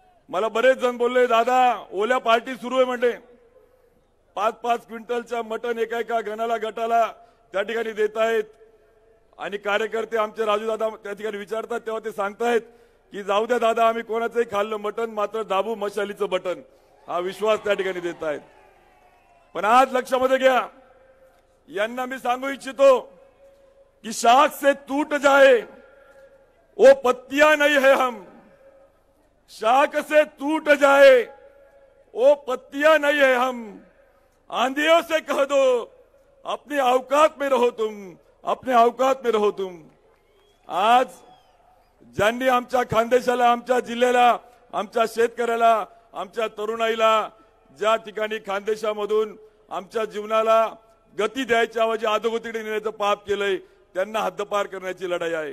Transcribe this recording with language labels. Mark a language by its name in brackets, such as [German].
[Marathi] मला बरेच जण बोलले दादा ओल्या पार्टी सुरू आहे म्हणले, 5-5 क्विंटलच्या मटन एका गणाला गटाला त्या ठिकाणी देत आहेत आणि कार्यकर्ते आमचे राजू दादा त्या ठिकाणी विचारतात तेव्हा ते सांगतायत की जाऊ द्या दादा आम्ही कोणाचंही खाल्लं मटन, मात्र दाबू मशालीचं बटन, हा विश्वास त्या ठिकाणी देत आहेत। पण आज लक्षामध्ये घ्या, यांना मी सांगू इच्छितो [Hindi] कि शाख से टूट जाए वो पत्तियां नहीं है हम, शाख से टूट जाए वो पत्तियां नहीं है हम, आंधियों से कह दो अपनी औकात में रहो तुम, अपने औकात में रहो तुम। [Marathi] आज ज्यांनी आमच्या खानदेशाला, आमच्या जिल्ह्याला, आमच्या शेतकऱ्याला, आमच्या तरुणाईला ज्या ठिकाणी खानदेशामधून आमच्या जीवनाला गती द्यायच्या ऐवजी अधोगतीकडे नेण्याचं पाप केलंय, त्यांना हद्दपार करण्याची लढाई आहे।